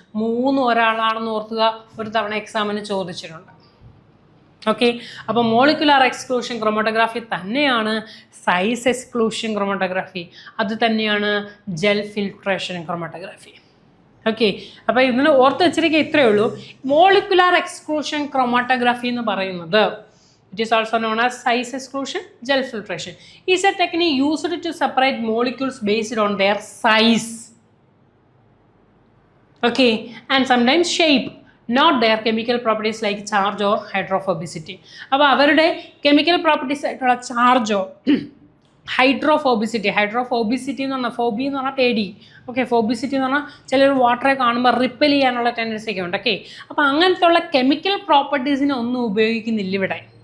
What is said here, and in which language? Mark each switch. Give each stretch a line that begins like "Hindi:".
Malayalam: മൂന്നും ഒരാളാണെന്ന് ഓർക്കുക, ഒരു തവണ എക്സാമിന് ചോദിച്ചിട്ടുണ്ട്. ഓക്കെ, അപ്പോൾ മോളിക്കുലാർ എക്സ്ക്ലൂഷൻ ക്രോമറ്റോഗ്രാഫി തന്നെയാണ് സൈസ് എക്സ്ക്ലൂഷൻ ക്രോമറ്റോഗ്രാഫി, അത് തന്നെയാണ് ജെൽ ഫിൽട്രേഷൻ ക്രോമറ്റോഗ്രാഫി. ഓക്കെ, അപ്പോൾ ഇതിന് ഓർത്ത് വെച്ചിരിക്കുക ഇത്രയേ ഉള്ളൂ. മോളിക്കുലാർ എക്സ്ക്ലൂഷൻ ക്രോമറ്റോഗ്രാഫി എന്ന് പറയുന്നത്,
English: it is also known as size exclusion, gel filtration, is a technique used to separate molecules based on their size, okay, and sometimes shape, not their chemical properties like charge or hydrophobicity.
Malayalam: അപ്പോൾ അവരുടെ chemical properties ആയിട്ടുള്ള ചാർജോ hydrophobicity എന്ന് പറഞ്ഞാൽ Phoebe എന്ന് പറഞ്ഞാൽ പേടി, okay, ഫോബിസിറ്റി എന്ന് പറഞ്ഞാൽ ചിലർ വാട്ടറെ കാണുമ്പോൾ റിപ്പൽ ചെയ്യാനുള്ള ടെൻഡൻസി ഒക്കെ ഉണ്ട്. ഓക്കെ, അപ്പോൾ അങ്ങനത്തെ ഉള്ള കെമിക്കൽ പ്രോപ്പർട്ടീസിനെ ഒന്നും ഉപയോഗിക്കുന്നില്ല ഇവിടെ.